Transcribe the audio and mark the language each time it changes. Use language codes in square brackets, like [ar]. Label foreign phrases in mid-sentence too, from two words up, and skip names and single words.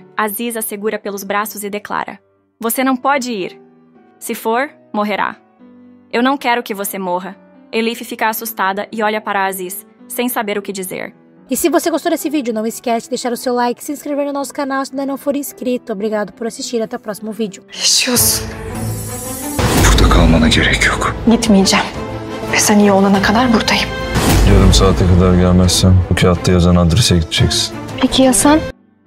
[pt] Aziz a segura pelos braços e declara: "Você não pode ir. Se for, morrerá." "Eu não quero que você morra." Elif fica assustada e olha para Aziz, sem saber o que dizer. E se você gostou desse vídeo, não esquece de deixar o seu like e se inscrever no nosso canal se ainda não for inscrito. Obrigado por assistir, até o próximo vídeo. [tr] Yaşıyorsun. Burada kalmana gerek yok. Gitmeyeceğim. Ve sen iyi olana kadar buradayım. Yarım saate kadar gelmezsem bu kağıtta yazan adrese gideceksin. Peki ya sen?